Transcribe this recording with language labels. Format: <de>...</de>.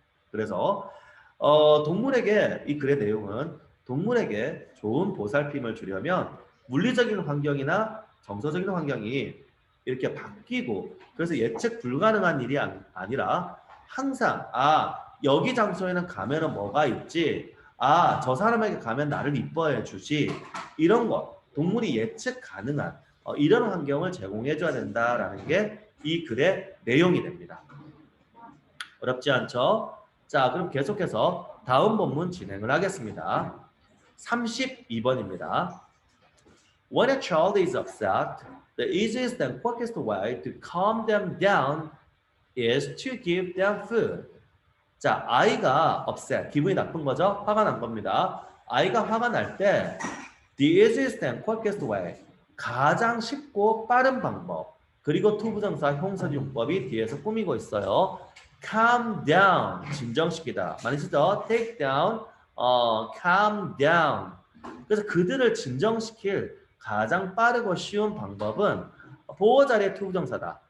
<ko>그래서 동물에게 이 글의 내용은 동물에게 좋은 보살핌을 주려면 물리적인 환경이나 정서적인 환경이 이렇게 바뀌고 그래서 예측 불가능한 일이 아니라 항상 여기 장소에는 가면은 뭐가 있지, 저 사람에게 가면 나를 이뻐해 주지, 이런 것 동물이 예측 가능한 이런 환경을 제공해 줘야 된다라는 게 이 글의 내용이 됩니다. 어렵지 않죠? 자, 그럼 계속해서 다음 본문 진행을 하겠습니다. 32번입니다.</ko> <en>When a child is upset, the easiest and quickest way to calm them down is to give them food.</en> <ko>자, 아이가 upset, 기분이 나쁜 거죠? 화가 난 겁니다. 아이가 화가 날 때 the easiest and quickest way, 가장 쉽고 빠른 방법, 그리고 투부정사 형사지 용법이 뒤에서 꾸미고 있어요. calm down, 진정시키다. 많이 쓰죠? take down, calm down. 그래서 그들을 진정시킬 가장 빠르고 쉬운 방법은 보호 자리의 투부정사다.</ko>